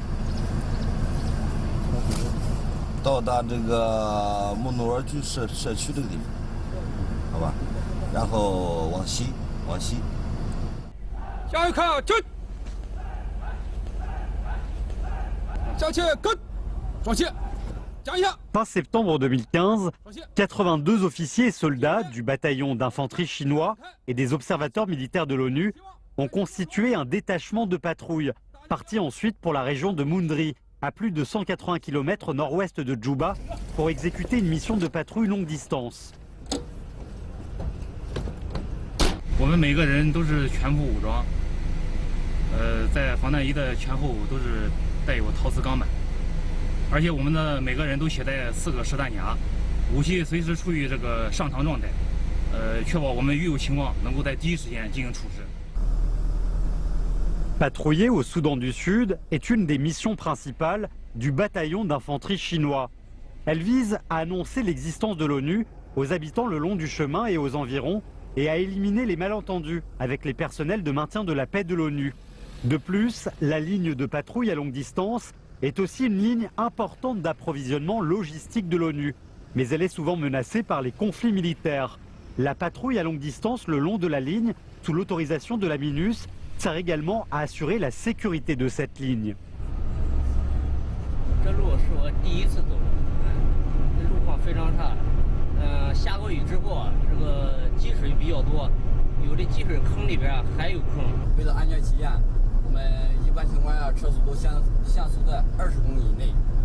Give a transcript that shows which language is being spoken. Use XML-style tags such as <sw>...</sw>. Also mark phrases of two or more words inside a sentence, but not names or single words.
<zh>到达这个木努尔居社区这个地方，好吧？然后往西，往西。向右看，进。向前跟，转线。</zh> <fr>Fin septembre 2015, 82 officiers et soldats du bataillon d'infanterie chinois et des observateurs militaires de l'ONU ont constitué un détachement de patrouille, parti ensuite pour la région de Mundri, à plus de 180 km au nord-ouest de Djouba, pour exécuter une mission de patrouille longue distance. 我们每个人都是全副武装，在防弹衣的前后都是带有陶瓷钢板。而且我们的每个人都携带4个实弹夹，武器随时处于这个上膛状态，确保我们遇有情况能够在第一时间进行处置。 Patrouiller au Soudan du Sud est une des missions principales du bataillon d'infanterie chinois. Elle vise à annoncer l'existence de l'ONU aux habitants le long du chemin et aux environs et à éliminer les malentendus avec les personnels de maintien de la paix de l'ONU. De plus, la ligne de patrouille à longue distance est aussi une ligne importante d'approvisionnement logistique de l'ONU. Mais elle est souvent menacée par les conflits militaires. La patrouille à longue distance le long de la ligne, sous l'autorisation de la MINUS, sert également à assurer la sécurité de cette ligne.</fr> <zh>这路是我第一次走，路况非常差。下过雨之后，这个积水比较多，有的积水坑里边还有坑。为了安全起见。我们一般情况下车速都限速在20公里以内。</zh>